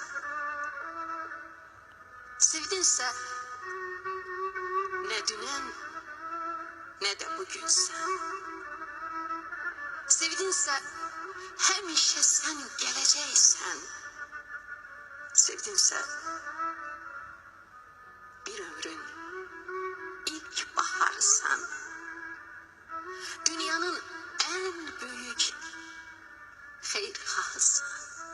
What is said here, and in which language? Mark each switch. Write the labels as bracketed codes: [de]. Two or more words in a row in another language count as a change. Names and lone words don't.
[az] Sevdinsə nə dünən, nə də bugünsən. Sevdinsə həmişə sən gələcəksən. Sevdinsə bir ömrün ilk baharsan. Dünyanın [tr] en büyük [az] xeyirxahısan.